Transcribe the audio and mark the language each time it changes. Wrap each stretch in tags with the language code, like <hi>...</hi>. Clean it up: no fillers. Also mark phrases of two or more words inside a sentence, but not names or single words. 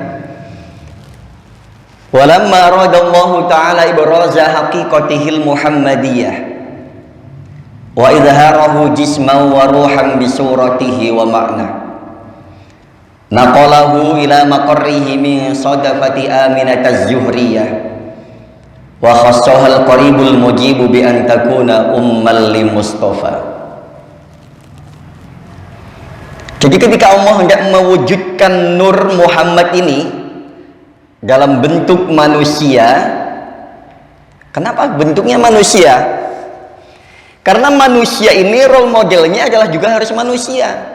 <ar>ولما أراد الله تعالى إبراز حقيقته المحمدية وإظهاره جسما وروحا بصورته ومعنى نقله إلى مقره من صدفة آمنة الزهرية وخصها القريب المجيب بأن تكون أما للمصطفى.</ar> <id>Jadi ketika Allah hendak mewujudkan nur Muhammad ini dalam bentuk manusia, kenapa bentuknya manusia? Karena manusia ini role modelnya adalah juga harus manusia.</id>